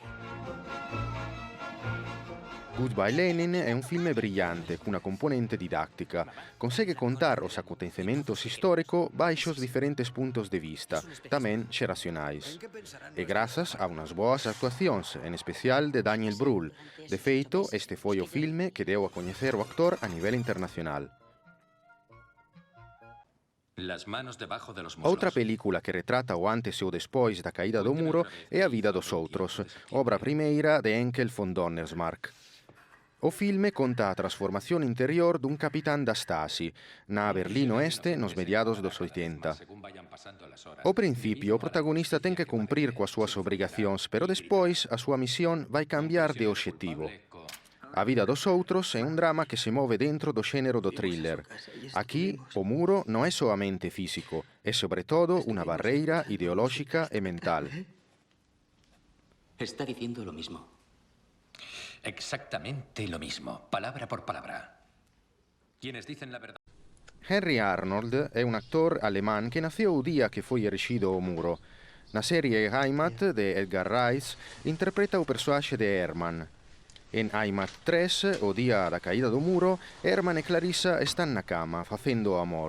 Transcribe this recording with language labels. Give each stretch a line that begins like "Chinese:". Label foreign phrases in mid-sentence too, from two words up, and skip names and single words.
Galician: Goodbye Lenin é un filme brillante, cunha componente didáctica. Consegue contar os acontecementos históricos baixo os diferentes puntos de vista, tamén xeracionais. E grazas a unhas boas actuacións, en especial de Daniel Brühl. De feito, este foi o filme que deu a coñecer o actor a nivel internacional.
Spanish: Las manos debajo de los muslos.
Galician: Outra película que retrata o antes e o despois da caída do muro é A vida dos outros, obra primeira de Henkel von Donnersmarck. O filme conta a transformación interior dun capitán da Stasi na Berlín Oeste nos mediados dos 80. Ao principio, o protagonista ten que cumprir coas súas obrigacións, pero despois a súa misión vai cambiar de obxectivo. A vida dos outros é un drama que se move dentro do xénero do thriller. Aquí, o muro non é soamente físico, é sobre todo unha barreira ideolóxica e mental.
Spanish: Está diciendo lo mismo. Exactamente lo mismo, palabra por palabra. Quienes dicen la verdad...
Galician: Henry Arnold é un actor alemán que naceu o día que foi erixido o muro. Na serie Heimat de Edgar Rice interpreta o persoaxe de Hermann. En Heimat 3, o día da caída do muro, Hermann e Clarissa están na cama facendo o amor.